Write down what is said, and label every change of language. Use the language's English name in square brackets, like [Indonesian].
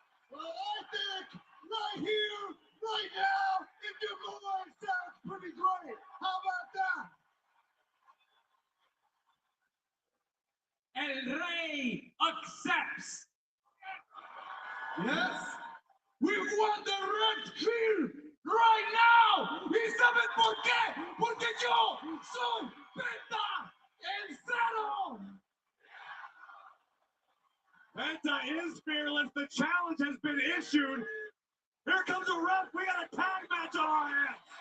[English] Well, I think right here, right now, if you go on, sounds pretty great. How about that? El Rey accepts. Yes? We want the red field right now. [Spanish] ¿Y saben por qué? Porque yo soy Penta el Cero. [English] Penta is fearless. The challenge has been issued. Here comes a ref. We got a tag match on our hands.